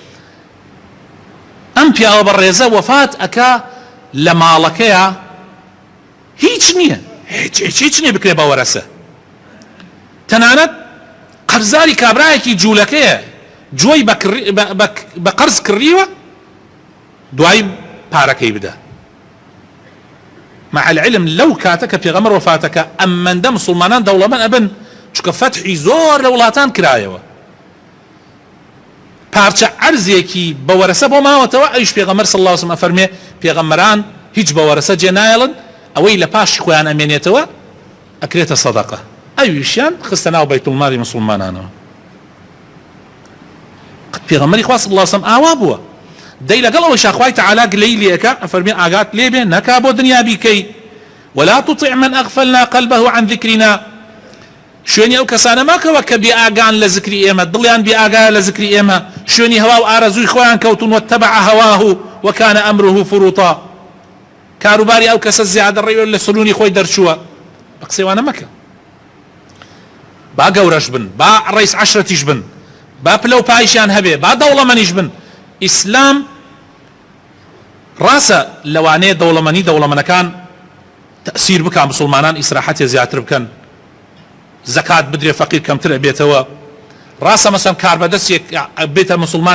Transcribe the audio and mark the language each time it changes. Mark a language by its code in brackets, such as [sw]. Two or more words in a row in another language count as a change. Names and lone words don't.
[ckb] ئەم پیاوە بە ڕێزە وەفات ئەکا لە ماڵەکەیە هیچ نییە هیچ نییە بکرێ بە وەرەسە تەنانەت قەرزاری کابرایەکی جوولەکەیە جۆی بە قەرز کڕیوە دوای پارەکەی بدە [ar] مع العلم [ckb] لەو کاتە کە پێغەمبەر وەفاتەکە ئەمەندە مسڵمانان دەوڵەمەند ئەبن چونکە فەتحی زۆر لە وڵاتان کرایەوە پارچە عەرزێکی بە وەرەسە بۆ ماوەتەوە ئەویش پێغەمبەر [ar] صلی الله علیه وسلم [ckb] ئەفەرمێ پێغەمبەران هیچ بە وەرەسە جێ نایەڵن ئەوەی لە پاشی خۆیان ئەمێنێتەوە ئەکرێتە سەدەقە ئەویشیان خستە ناو بەیتولماڵی مسڵمانانەوە پێغەمبەری خوا [ar] صلی الله علیه وسلم [ckb] ئاوا بووە دەی لەگەڵ ئەوەی خوای تەعالا گلەی لێەکە ئەفەرمێ ئاگات لێبێ نەکا بۆ دنیا بیکەی [ar] ولا تطع من أغفلنا قلبه عن ذكرنا [ckb] شوێنی ئەو کەسانە ماکەوە کە بێ ئاگان لە ذکری ئێمە دڵیان بێ ئاگایە لە ذکری ئێمە شوێنی هەوا و ئارەزووی خۆیان کەوتون [ar] واتبع هەواه وكان أمره فروطا [ckb] کاروباری ئەو کەسە زیادە ڕێوە لە سلوونی خۆی دەرچووە بە قسەوانە مەکە با گەورەش بن با ڕئیس عەشرەتیش بن با پلە و پایشیان هەبێ با دەوڵەمەنیش بن ئیسلام ڕاستە لەوانەیە دەوڵەمەنەکان تأثیر بکەن مسلمانان ئیسراحەتێ زیاتر بکەن زەکات بدرێ فەقیر کەمتر ئەبێتەوە ڕاستە مەسەڵەن کاربەدەستێک بێتە مسلمان